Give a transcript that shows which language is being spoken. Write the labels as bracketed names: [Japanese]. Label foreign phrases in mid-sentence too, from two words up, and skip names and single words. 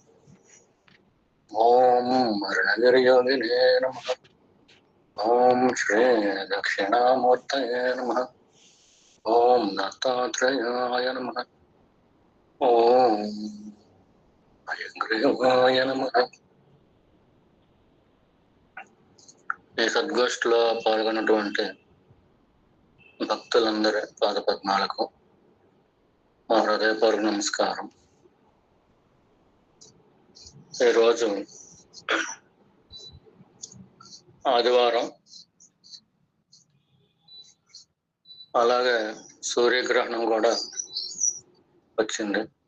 [Sanskrit] ओम अरुणगिरियोगिने नमः। ओम श्री दक्षिणामूर्तये नमः। ओम दत्तात्रेयाय नमः। ओम हयग्रीवाय नमः। [Telugu] ఈ సద్గోష్ఠిలో పాల్గొన్నటువంటి భక్తులందరి పాదపద్మాలకు మా హృదయపూర్వక నమస్కారం. ఈరోజు ఆదివారం, అలాగే సూర్యగ్రహణం కూడా వచ్చింది.